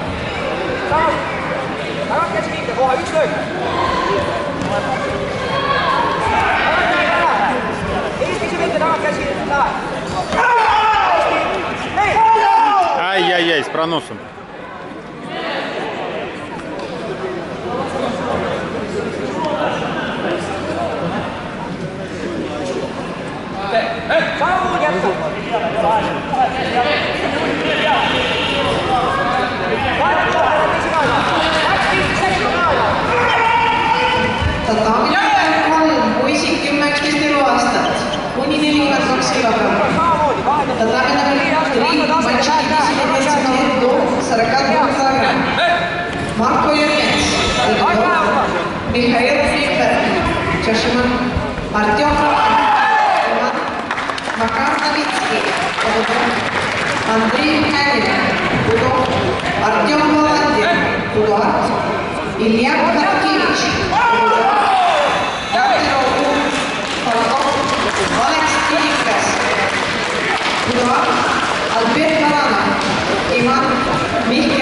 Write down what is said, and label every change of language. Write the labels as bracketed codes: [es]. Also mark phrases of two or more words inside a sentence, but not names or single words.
[et] Tagant käsi pinda, kohe üks löök. Eesti pinda, tagant käsi pinda. [ru] Ай-яй-яй, с проносом. [et] Samamoodi jätkab. Poisid 10-11 eluaastat, kuni 42 kilogrammi. [ru] Татамина Три мальчики 10 лет до 42 килограмм. Марко Юрьянц, Михаил Фликер, Чашиман, Артем Макар Новицкий, Андрей Канин, Артем Володин, Илья Хаткевич, Алекс Кирикас, Альберт Маланов, Иван Михкер.